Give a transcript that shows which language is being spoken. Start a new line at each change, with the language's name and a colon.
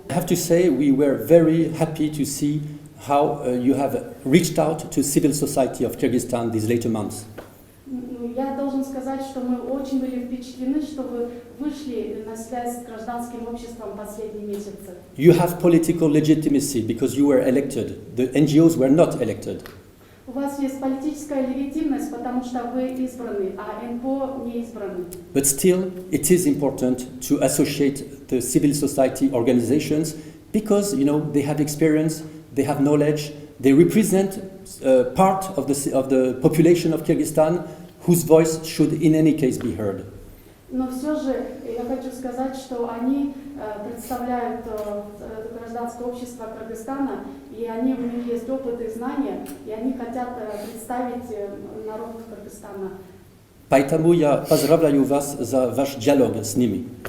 English: I have to say we were very happy to see how you have reached out to civil society of Kyrgyzstan these later months.
Russian: Я должен сказать, что мы очень были впечатлены, что вы вышли на связь с гражданским обществом последние месяцы.
English: You have political legitimacy because you were elected. The NGOs were not elected.
Russian: У вас есть политическая легитимность, потому что вы избраны, а НПО не избраны.
English: But still, it is important to associate the civil society organizations because, you know, they have experience, they have knowledge, they represent part of the population of Kyrgyzstan whose voice should in any case be heard.
Russian: Но все же я хочу сказать, что они представляют гражданское общество Кыргызстана, и у них есть опыт и знания, и они хотят представить народ Кыргызстана. Поэтому я поздравляю вас за ваш диалог с ними.